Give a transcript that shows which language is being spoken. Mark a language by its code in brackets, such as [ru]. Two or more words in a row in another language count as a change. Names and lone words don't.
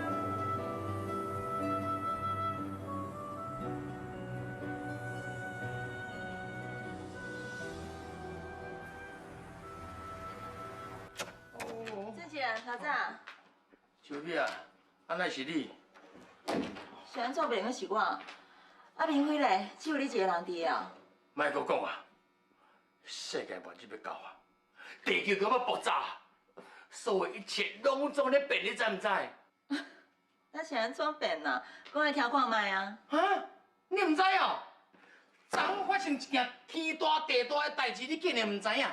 [nan] 郑姐，头早。秋碧啊，安那是你？是安怎变个是我？啊，明辉咧，只有你一个人伫哦。莫阁讲啊！世界末日要到啊！地球要爆炸，所有一切拢总咧变，你知唔知？那是安怎变啊？讲来听看卖啊！啊，你唔知哦？昨昏发生一件天大地大的代志，你竟然唔知影？